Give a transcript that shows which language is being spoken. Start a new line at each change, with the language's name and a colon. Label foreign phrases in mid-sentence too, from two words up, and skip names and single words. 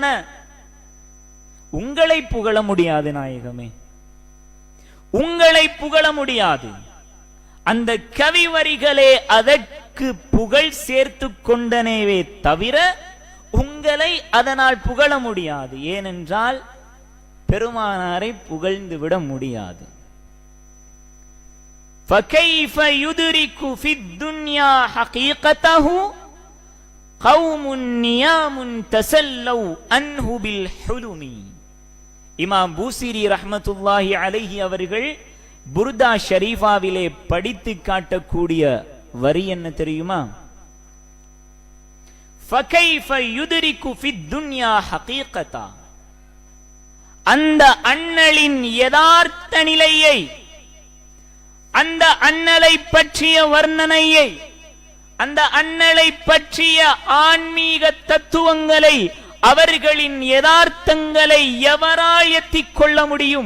Tamil: உங்களை புகழ முடியாது நாயகமே, உங்களை புகழ முடியாது. அந்த கவி வரிகளே அதற்கு புகழ் சேர்த்து கொண்டனவே தவிர உங்களை அதனால் புகழ முடியாது. ஏனென்றால் பெருமானாரை புகழ்ந்து விட முடியாது.
Arabic: فَكَيْفَ يُدْرِكُ فِي الدُّنْيَا حَقِيقَتَهُ قَوْمٌ نِيَامٌ تَسَلَّوْا أَنْهُ بِالْحُلُمِ.
Tamil: இமாம் பூசிரி
Arabic: رحمة الله عليه
Tamil: அவர்கள் புர்தா ஷரீஃபாவிலே படித்து காட்டக்கூடிய வரி என்ன தெரியுமா?
Arabic: فَكَيْفَ يُدْرِكُ فِي الدُّنْيَا حَقِيقَتَهُ.
Tamil: அந்த அண்ணலின் யதார்த்த நிலையை, அந்த அண்ணலை பற்றிய வர்ணனையை, அந்த அண்ணலை பற்றிய ஆன்மீக தத்துவங்களை, அவர்களின் யதார்த்தங்களை எவரால் எத்திக் கொள்ள முடியும்?